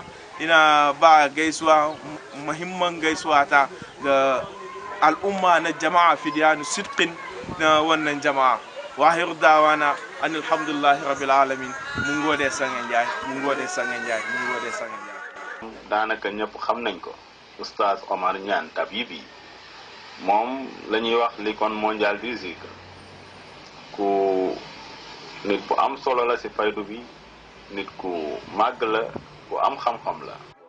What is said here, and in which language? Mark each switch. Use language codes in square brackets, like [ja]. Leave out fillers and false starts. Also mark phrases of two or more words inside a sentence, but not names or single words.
[ha] Ina ba gaisuwa muhimman gaisuwa ta ga al'umma na jama'a Fidiyanu Sidqin na wannan jama'a. Wahir dawana an [ar] alhamdulillahi rabbil alamin. [ha] Mun gode Sangan Jai, mun gode Sangan Jai, mun gode Sangan Jai. [wo] Daanaka ñëpp xam nañ ko Oustaz Omar Niane Tabibi moom la ñuy wax [fr] l'icône mondiale du zikr, [wo] ku nit bu am solo la ci faydu bi, nit ku màgg la, ku am xam-xam la.